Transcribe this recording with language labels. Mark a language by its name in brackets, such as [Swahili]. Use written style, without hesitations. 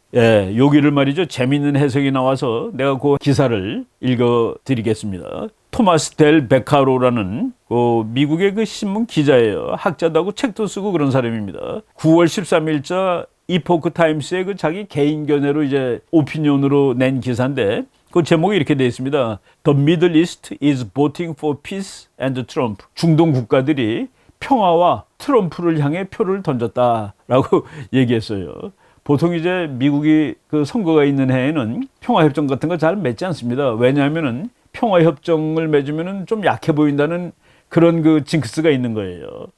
[Korean] 예, 여기를 말이죠. 재미있는 해석이 나와서 내가 그 기사를 읽어드리겠습니다. 토마스 델 베카로라는 그 미국의 그 신문 기자예요. 학자도 하고 책도 쓰고 그런 사람입니다. 9월 13일자 이포크 타임스의 그 자기 개인 견해로 이제 오피니언으로 낸 기사인데 그 제목이 이렇게 되어 있습니다. [English] The Middle East is voting for peace and Trump. [Korean] 중동 국가들이 평화와 트럼프를 향해 표를 던졌다라고 얘기했어요. 보통 이제 미국이 그 선거가 있는 해에는 평화협정 같은 거 잘 맺지 않습니다. 왜냐하면은 평화협정을 맺으면은 좀 약해 보인다는 그런 그 징크스가 있는 거예요.